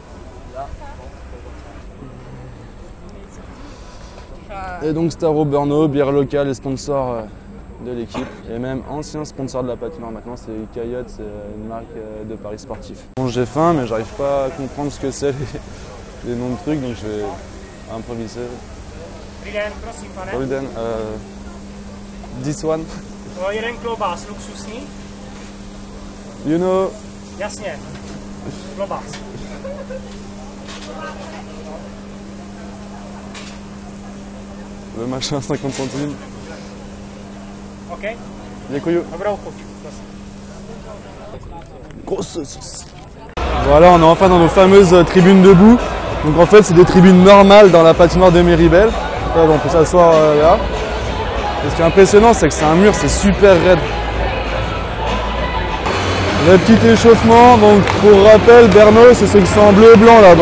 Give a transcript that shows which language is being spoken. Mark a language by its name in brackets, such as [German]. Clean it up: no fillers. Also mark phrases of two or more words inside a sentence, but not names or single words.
[French] Et donc Staro Brno, bière locale et sponsor de l'équipe. Et même ancien sponsor de la patinoire. Maintenant c'est Coyote, c'est une marque de paris sportif. Bon, j'ai faim mais j'arrive pas à comprendre ce que c'est les noms de trucs, donc je vais improviser. [English] Ruden, this one. [Czech] Jeden klobás luxusní. [English] You know. [Czech] Jasně. Klobás. [French] Le machin 50 centimes. OK. [Czech] Děkuju. Dobrou chuť. [French] Grosse saucisse. Voilà, on est enfin dans nos fameuses tribunes debout. Donc en fait, c'est des tribunes normales dans la patinoire de Méribel. On peut s'asseoir là. Et ce qui est impressionnant, c'est que c'est un mur, c'est super raide. Le petit échauffement, donc pour rappel, Brno, c'est ceux qui sont en bleu et blanc là-bas.